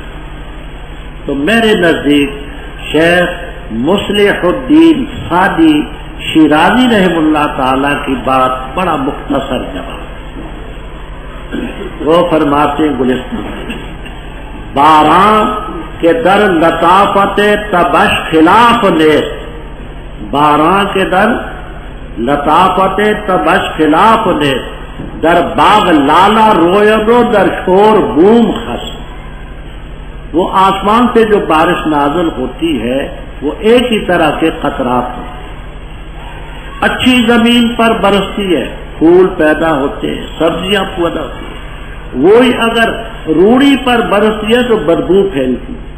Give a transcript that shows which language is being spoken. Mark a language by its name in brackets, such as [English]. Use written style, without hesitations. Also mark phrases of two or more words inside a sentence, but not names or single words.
[Urdu] تو میرے نزدیک شیخ مصلح الدین سعدی شیرازی رحم اللہ تعالی کی بات بڑا مختصر جواب، وہ فرماتے ہیں گلستان [Persian] باران کے در لطافت تبش خلاف نیست، باران کے در لطافت تبش خلاف نیست، در باغ لالا رویدو در شور بوم خس. [Urdu] وہ آسمان سے جو بارش نازل ہوتی ہے وہ ایک ہی طرح کے قطرات ہیں، اچھی زمین پر برستی ہے، پھول پیدا ہوتے ہیں، سبزیاں پیدا ہوتی ہیں. وہی اگر روڑی پر برستی ہے تو بدبو پھیلتی.